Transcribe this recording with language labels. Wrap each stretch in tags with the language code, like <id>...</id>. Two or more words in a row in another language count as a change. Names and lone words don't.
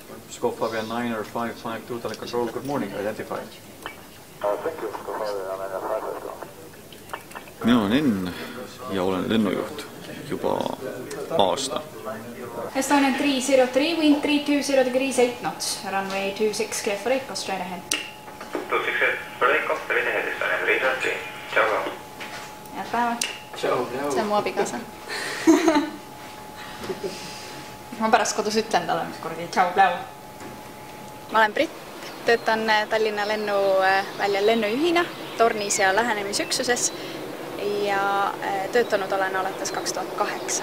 <en>Scope Fabian 9 or 552, Tele Control, good morning, identified. Thank you, Scope Fabian 9 or 552.</en> <et>Mina olen Enn ja olen lennujuht juba aasta.</et> <en>Estonian 303, wind 320 degrees 8 knots, runway 26 clear for takeoff, straight ahead. 26 for takeoff, straight ahead, Estonian 303.</en> <et>Ciao. Head päeva. Ciao. See on mu abikaasa. Ma pärast kodus ütlen talle mis kordi. Ciao, pläu. Ma olen Britt, töötan Tallinna lennuväljal lennujuhina Tornis ja lähenemisüksuses ja töötanud olen alates 2008.</et>